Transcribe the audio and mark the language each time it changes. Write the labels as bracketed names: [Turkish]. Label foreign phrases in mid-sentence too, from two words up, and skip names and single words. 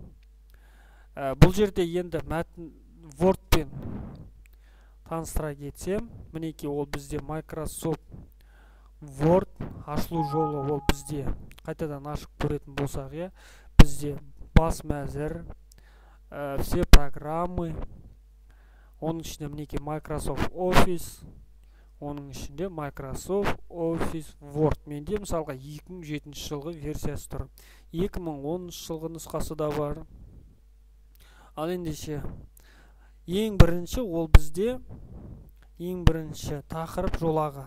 [Kazakh] Бұл жерде енді мәтін Wordпен таныстыра кетсем, мінеки ол бізде Microsoft Word ашылу жолы. Ол бізде қайтадан ашып көретін болсақ, бізде бас мәзір, [Russian] все программы, [Kazakh] оның ішінде мінеки Microsoft Office, оның ішінде Microsoft Office Word. Менде мысалға 2007 жылғы версиясы тұр. 2010 жылғы нұсқасы да бар. Ал ендеше ең бірінші ол бізде ең бірінші тақырып жолағы.